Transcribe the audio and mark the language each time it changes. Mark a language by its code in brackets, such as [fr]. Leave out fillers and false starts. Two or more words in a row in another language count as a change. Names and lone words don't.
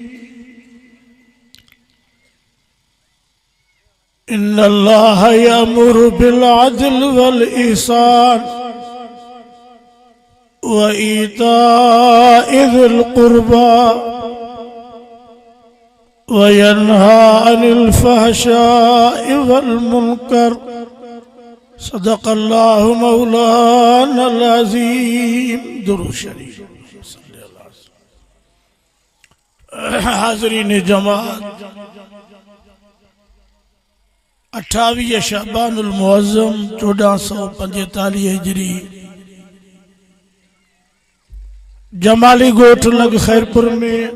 [ar] إن الله يأمر بالعدل والإحسان وإيتاء ذي القربى وينهى عن الفحشاء والمنكر. صدق الله مولانا العظيم. [sd] दुरूद शरीफ। हाज़रीन जमात, 28 शअबानुल मुअज़्ज़म 1445 हिजरी जमाली गोठ लग खैरपुर में